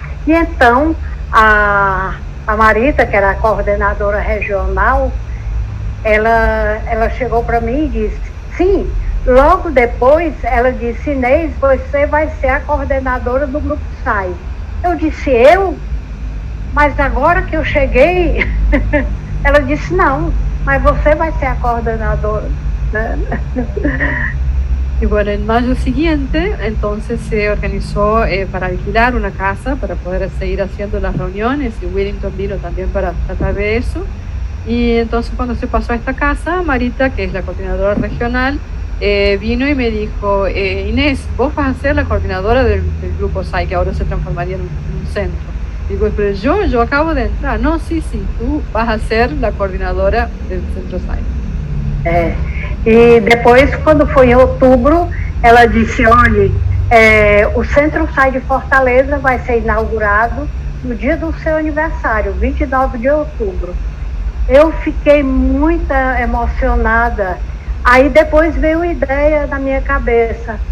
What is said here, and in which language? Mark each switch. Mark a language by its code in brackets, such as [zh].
[pt] E então a Marita, que era a coordenadora regional, ela chegou para mim e disse, sim, logo depois ela disse, Inês, você vai ser a coordenadora do grupo SAI. Eu disse, eu? Mas agora que eu cheguei, ela disse, não, mas você vai ser a coordenadora, né? [es] Y bueno, en mayo siguiente, entonces se organizó para alquilar una casa para poder seguir haciendo las reuniones, y Willington vino también para tratar de eso. Y entonces cuando se pasó a esta casa, Marita, que es la coordinadora regional, vino y me dijo, Inés, vos vas a ser la coordinadora del grupo SAI, que ahora se transformaría en un centro. Digo, pero yo acabo de entrar. No, sí, tú vas a ser la coordinadora del centro SAI. [pt] E depois, quando foi em outubro, ela disse, olha, o Centro SAI de Fortaleza vai ser inaugurado no dia do seu aniversário, 29 de outubro. Eu fiquei muito emocionada. Aí depois veio a ideia na minha cabeça.